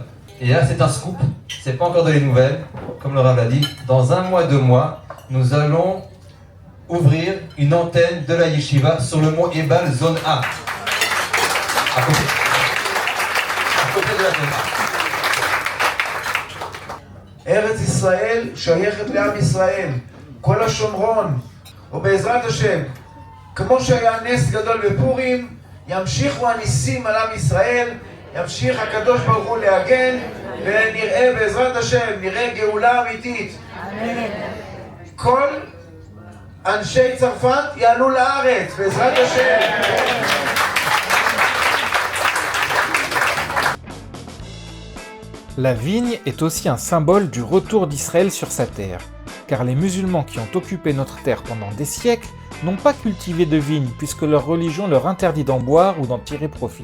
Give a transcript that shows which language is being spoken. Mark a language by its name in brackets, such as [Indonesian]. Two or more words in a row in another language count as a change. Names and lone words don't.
[French] Et là c'est un scoop, c'est pas encore de les nouvelles, comme le Rav l'a dit. Dans 1 mois, 2 mois, nous allons ouvrir une antenne de la Yeshiva sur le mont Ebal, zone A. À côté de la zone A. [Hebrew] ארץ ישראל שייכת לעם ישראל, כל השומרון, ובעזרת השם, כמו שהיה נס גדול בפורים, ימשיכו הניסים על עם ישראל, ימשיך הקדוש ברוך הוא להגן, ונראה בעזרת השם, נראה גאולה אמיתית. כל אנשי צרפת יעלו לארץ, בעזרת השם. [French] La vigne est aussi un symbole du retour d'Israël sur sa terre, car les musulmans qui ont occupé notre terre pendant des siècles n'ont pas cultivé de vigne puisque leur religion leur interdit d'en boire ou d'en tirer profit.